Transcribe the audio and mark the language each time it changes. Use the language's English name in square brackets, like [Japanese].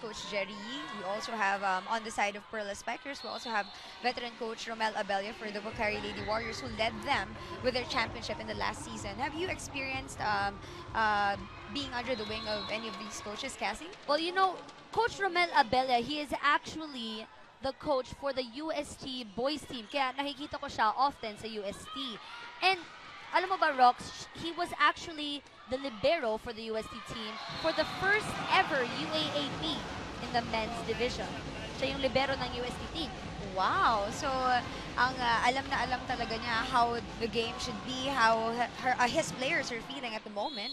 [English] Coach Jerry, we also have on the side of Perlas Spikers, we also have veteran coach Romel Abella for the Pocari Lady Warriors, who led them with their championship in the last season. Have you experienced being under the wing of any of these coaches, Cassie? Well, you know, Coach Romel Abella, he is actually the coach for the UST boys team. [Filipino] Kaya nakikita ko siya often sa UST. [English] And [Filipino] alam mo ba, [English] Rox, he was actually the libero for the UST team for the first ever UAAP in the men's division. [Filipino] Siya yung libero ng UST team. Wow! [English] So, [Filipino] ang alam na alam talaga niya [English] how the game should be, how his players are feeling at the moment.